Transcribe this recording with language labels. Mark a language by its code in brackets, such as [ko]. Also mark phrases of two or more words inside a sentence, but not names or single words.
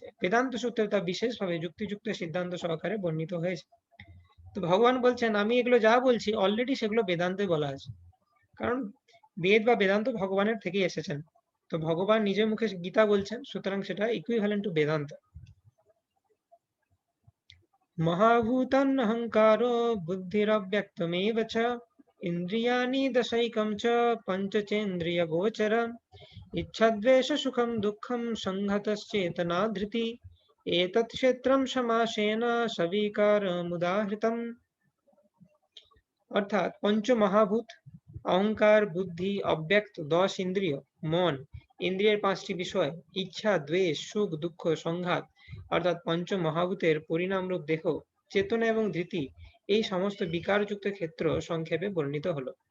[bn] বেদান্ত সূত্রে তা বিশেষভাবে যুক্তিযুক্ত সিদ্ধান্ত সহকারে বর্ণিত হয়েছে। তো ভগবান বলছেন আমি এগুলো যা বলছি অলরেডি সেগুলো বেদান্তে বলা আছে, কারণ বেদ বা বেদান্ত ভগবানের থেকেই এসেছেন। তো ভগবান নিজের মুখে গীতা বলছেন, সুতরাং সেটা [en] equivalent to [bn] বেদান্ত। [sa] महाभूतान्नहङ्कारो बुद्धिरव्यक्तमेव च, इन्द्रियाणि दशैकं च पञ्चचेन्द्रियगोचर, इच्छद्वेषसुखं दुःखं संहतश्चेतना धृति, एतत् क्षेत्रं समासेन सविकारमुदाहृतम्। [bn] অর্থাৎ পঞ্চমহাভূত, অহংকার, বুদ্ধি, অব্যক্ত 10 ইন্দ্রিয়, মন, ইন্দ্রিয়ের 5টি বিষয়, ইচ্ছা, দ্বেষ, সুখ, দুঃখ, সংঘাত, অর্থাৎ পঞ্চমহাভূতের পরিণামরূপ দেহ, চেতনা এবং ধৃতি, এই সমস্ত বিকারযুক্ত ক্ষেত্র সংক্ষেপে বর্ণিত হলো।